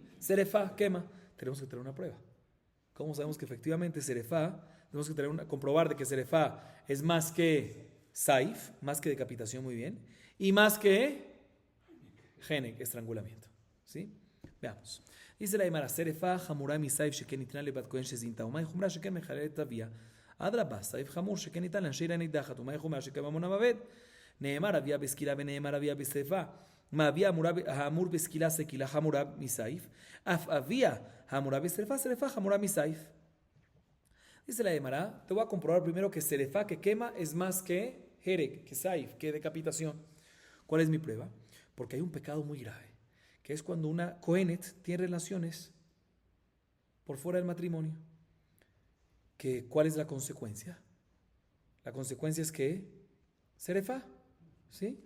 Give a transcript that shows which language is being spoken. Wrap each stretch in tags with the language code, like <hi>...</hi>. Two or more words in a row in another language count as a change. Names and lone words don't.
<es>Serefá, quema. Tenemos que tener una prueba. ¿Cómo sabemos que efectivamente Serefá? Tenemos que comprobar de que Serefá es más que Saif, más que decapitación, muy bien, y más que Henek, estrangulamiento. ¿Sí? Veamos. Dice la Gemara, Serefá, Hamurá, mi Saif, Sheken, Itran, Lebat, Kohen, Shezinta, Umay, Humra, Sheken, Mejalet, Tavia.</es> <he>אדרבה, סעיף חמור שכן ניתן להשאיר הנידחת, ומה יכול מהשכם המון המוות? נאמר אביה בסקילה ונאמר אביה בשרפה. מה אביה האמור בסקילה סקילה חמורה מסעיף, אף אביה האמורה בשרפה, שרפה חמורה מסעיף.</he> <es>Dice la Gemara, te voy a comprobar primero que serefá, que quema, es más que hereg, que saif, que decapitación. ¿Cuál es mi prueba? Porque hay un pecado muy grave, que es cuando una cohenet tiene relaciones por fuera del matrimonio. ¿Cuál es la consecuencia? La consecuencia es que serefá, ¿sí?</es>